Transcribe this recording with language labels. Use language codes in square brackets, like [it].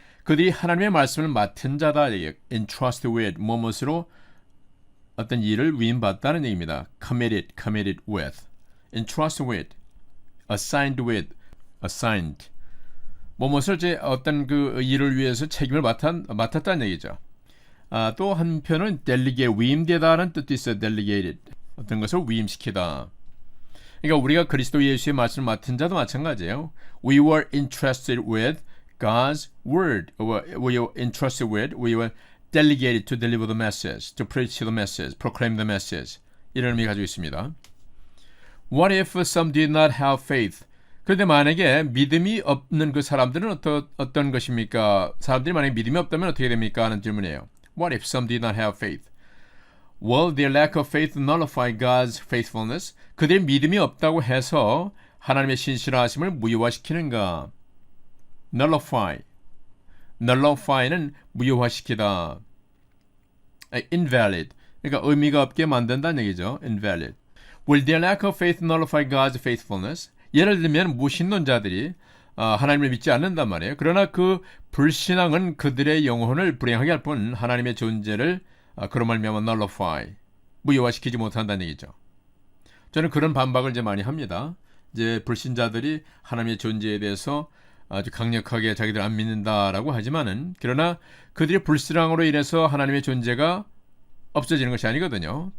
[ko] 그들이 하나님의 말씀을 맡은 자다. [en] entrusted with, [ko] 무엇으로 어떤 일을 위임받다는 얘기입니다. [en] committed with. entrusted with, assigned. [ko] 무엇을 이제 어떤 그 일을 위해서 책임을 맡았다는 얘기죠. 또 한편은 delegate, 위임되다는 뜻도 있어요. delegated, 어떤 것을 위임시키다. 그러니까 우리가 그리스도 예수의 말씀을 맡은 자도 마찬가지예요. [en] We were entrusted with God's word. We were delegated to deliver the message, to preach the message, proclaim the message. [ko] 이런 의미 가지고 있습니다. [en] What if some did not have faith? [ko] 그런데 만약에 믿음이 없는 그 사람들은 어떤 것입니까? 사람들이 만약에 믿음이 없다면 어떻게 됩니까? 하는 질문이에요. [en] What if some did not have faith? Will their lack of faith nullify God's faithfulness? [ko] 그들의 믿음이 없다고 해서 하나님의 신실하심을 무효화시키는가? nullify는 무효화시키다. [en] invalid. [ko] 그러니까 의미가 없게 만든다는 얘기죠. [en] invalid. Will their lack of faith nullify God's faithfulness? [ko] 예를 들면 무신론자들이 하나님을 믿지 않는단 말이에요. 그러나 그 불신앙은 그들의 영혼을 불행하게 할 뿐 하나님의 존재를 그런 말미암아 nullify, 무효화시키지 못한다는 얘기죠. 저는 그런 반박을 이제 많이 합니다. 이제 불신자들이 하나님의 존재에 대해서 아주 강력하게 자기들 안 믿는다라고 하지만은, 그러나 그들의 불신앙으로 인해서 하나님의 존재가 없어지는 것이 아니거든요.